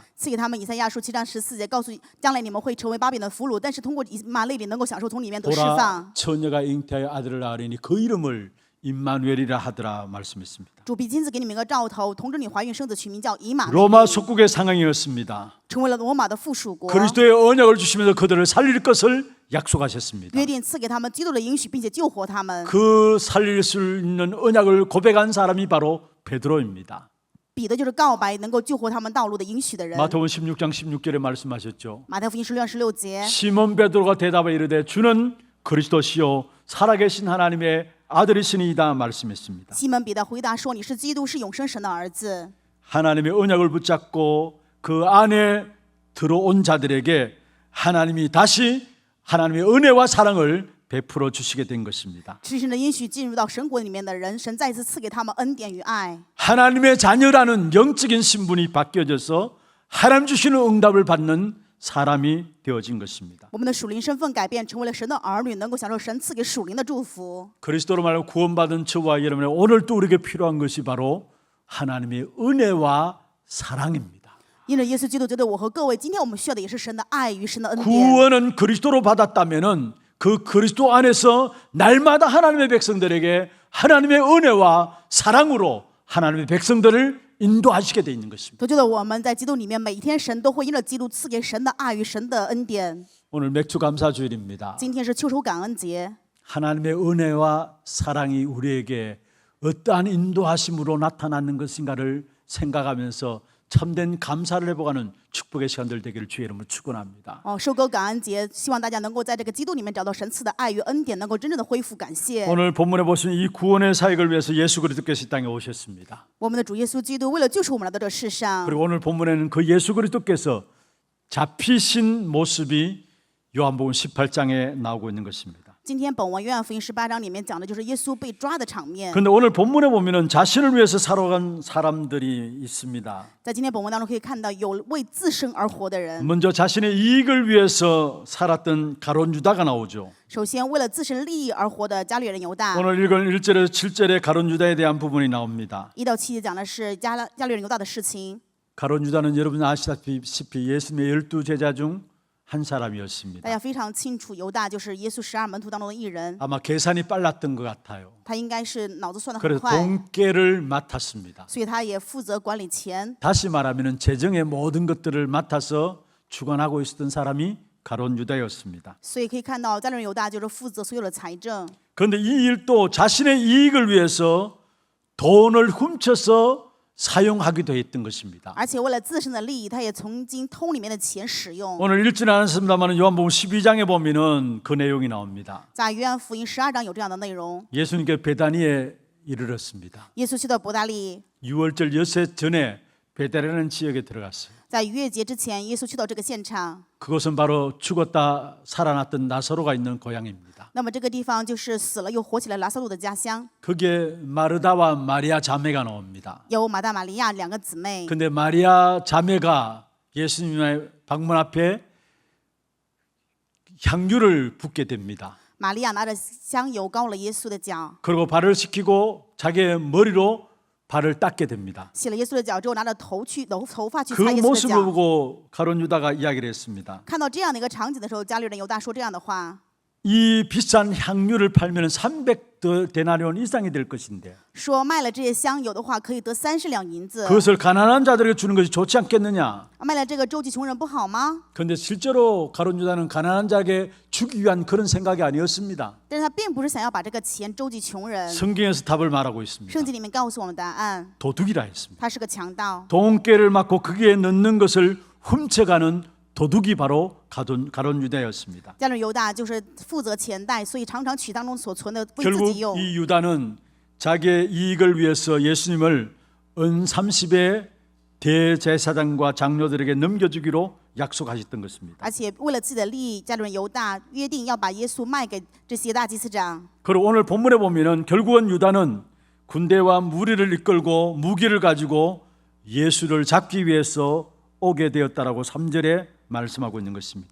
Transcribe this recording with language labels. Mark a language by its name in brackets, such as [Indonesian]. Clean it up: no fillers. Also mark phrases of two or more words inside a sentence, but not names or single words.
[Chinese] 赐给他们以赛亚书7章14节，告诉将来你们会成为巴比伦的俘虏，但是通过以马内利能够享受从里面得释 [Korean] 보라 [Chinese] 放。 [Korean] 처녀가 잉태하여 아들을 낳으리니 그 이름을 임마누엘이라 하더라 말씀했습니다. [Chinese] 主必亲自给你们一个兆头，同着你怀孕生子，取名叫以马内利， [Korean] 로마 속국의 상황이었습니다. [Chinese] 成为了罗马的附属国。 [Korean] 그리스도의 언약을 주시면서 그들을 살릴 것을 약속하셨습니다. [Chinese] 约定赐给他们基督的应许，并且救活他们。 [Korean] 그 살릴 수 있는 언약을 고백한 사람이 바로 베드로입니다. [Chinese] 彼得就是告白能够救活他们道路的应许的人。 [Korean] 마태복음 16장 16절에 말씀하셨죠. [Chinese] 马太福音16章16节， [Korean] 시몬 베드로가 대답하여 이르되 주는 그리스도시요 살아계신 하나님의 아들이시니이다 말씀했습니다. [Chinese] 西门彼得回答说：“你是基督，是永生神的儿子。 [Korean] 하나님의 언약을 붙잡고 그 안에 들어온 자들에게 하나님이 다시 하나님의 은혜와 사랑을 베풀어 주시게 된 것입니다. [Chinese] 吃神的应许进入到神国里面的人，神再一次赐给他们恩典与爱。 [Korean] 하나님의 자녀라는 영적인 신분이 바뀌어져서 하나님 주시는 응답을 받는 사람이 되어진 것입니다. [Chinese] 我们的属灵身份改变，成为了神的儿女，能够享受神赐给属灵的祝福。 [Korean] 그리스도로 말하면 구원받은 저와 여러분의 오늘 또 우리에게 필요한 것이 바로 하나님의 은혜와 사랑입니다. [Chinese] 因着耶稣基督，觉得我和各位，今天我们需要的也是神的爱与神的恩典。 [Korean] 구원은 그리스도로 받았다면은 그 그리스도 안에서 날마다 하나님의 백성들에게 하나님의 은혜와 사랑으로 하나님의 백성들을 인도하시게 돼 있는 것입니다. [Chinese] 都觉得我们在基督里面，每一天神都会因着基督赐给神的爱与神的恩典。 [Korean] 오늘 맥주 감사 주일입니다. [Chinese] 今天是秋收感恩节， [Korean] 하나님의 은혜와 사랑이 우리에게 어떠한 인도하심으로 나타나는 것인가를 생각하면서 참된 감사를 해보가는 축복의 시간들 되기를 주의 이름으로 축원합니다. [Chinese] 收割感恩节，希望大家能够在这个基督里面找到神赐的爱与恩典，能够真正的恢复感谢。 [Korean] 오늘 본문에 보시면 이 구원의 사역을 위해서 예수 그리스도께서 이 땅에 오셨습니다. [Chinese] 我们的主耶稣基督为了救赎我们来到这世上， [Korean] 그리고 오늘 본문에는 그 예수 그리스도께서 잡히신 모습이 요한복음 18장에 나오고 있는 것입니다. [Chinese] 今天本文约翰福音18章里面讲的就是耶稣被抓的场面。 [Korean] 그런데 오늘 본문에 보면은 자신을 위해서 살아간 사람들이 있습니다. [Chinese] 在今天本文当中可以看到，有为自身而活的人。 [Korean] 먼저 자신의 이익을 위해서 살았던 가룟 유다가 나오죠. [Chinese] 首先，为了自身利益而活的加略人犹大。 [Korean] 오늘 읽은 1절에서 7절에 가룟 유다에 대한 부분이 나옵니다. [Chinese] 1到7节讲的是加略人犹大的事情。 [Korean] 가룟 유다는 여러분 아시다시피 예수님의 12제자 중 한 [Chinese] 大 [Korean] 사람이었습니다. [Chinese] 家非常清楚，犹大就是耶稣12门徒当中的一人， [Korean] 아마 계산이 빨랐던 것 같아요. [Chinese] 他应该是脑子算得很 [Korean] 그래서 [Chinese] 快， [Korean] 돈계를 맡았습니다. [Chinese] 所以他也负责管理钱。 [Korean] 다시 말하면 재정의 모든 것들을 맡아서 주관하고 있었던 사람이 가룟 유다였습니다. [Chinese] 所以可以看到，加略人犹大就是负责所有的财政。 [Korean] 그런데 이 일도 자신의 이익을 위해서 돈을 훔쳐서 사용하기도 했던 것입니다. [Chinese] 而且为了自身的利益，他也曾经偷里面的钱使用。 [Korean] 오늘 읽지는 않았습니다만 요한복음 12장에 보면은 그 내용이 나옵니다. [Chinese] 在约翰福音12章有这样的内容： [Korean] 예수님께 베다니에 이르렀습니다. [Chinese] 耶稣去到伯大利， [Korean] 유월절 엿새 전에 베다라는 지역에 들어갔어요. [Chinese] 在逾越节之前，耶稣去到这个现场。 [Korean] 그것은 바로 죽었다 살아났던 나사로가 있는 고향입니다. [Chinese] 那么这个地方就是死了又活起来拉萨路的家乡， [Korean] 거기에 마르다와 마리아 자매가 나옵니다. [Chinese] 有马大马利亚两个姊妹。 [Korean] 근데 마리아 자매가 예수님의 방문 앞에 향유를 붓게 됩니다. [Chinese] 玛利亚拿着香油膏了耶稣的脚， [Korean] 그리고 발을 씻기고 자기의 머리로 발을 닦게 됩니다. [Chinese] 洗了耶稣的脚之后，拿着头发去 [Korean] 그 [Chinese] 擦耶稣的 [Korean] 모습을 [Chinese] 脚。 [Korean] 보고 가룟 유다가 이야기를 했습니다. [Chinese] 看到这样的一个场景的时候，加略人犹大说这样的话， [Korean] 이 비싼 향유를 팔면 300데나리온 이상이 될 것인데 [Chinese] 说卖了这些香油的话，可以得30两银子。 [Korean] 그것을 가난한 자들에게 주는 것이 좋지 않겠느냐? [Chinese] 卖了这个周济穷人不好吗？ [Korean] 그런데 실제로 가룟 유다는 가난한 자에게 주기 위한 그런 생각이 아니었습니다. [Chinese] 但是他并不是想要把这个钱周济穷人。 [Korean] 성경에서 답을 말하고 있습니다. [Chinese] 圣经里面告诉我们答案， [Korean] 도둑이라 했습니다. [Chinese] 他是个强盗。 [Korean] 돈깨를 맞고 거기에 넣는 것을 훔쳐가는 도둑이 바로 가룟 유다였습니다. [Chinese] 加略人犹大就是负责钱袋，所以常常取当中所存的为自 [Korean] 결국 [Chinese] 己用。 [Korean] 이 유다는 자기의 이익을 위해서 예수님을 은 30의 대제사장과 장로들에게 넘겨주기로 약속하셨던 것입니다. [Chinese] 而且为了自己的利益，加略人犹大约定要把耶稣卖给这些大祭司长。 [Korean] 그리고 오늘 본문에 보면은 결국은 유다는 군대와 무리를 이끌고 무기를 가지고 예수를 잡기 위해서 오게 되었다라고 3절에 말씀하고 있는 것입니다.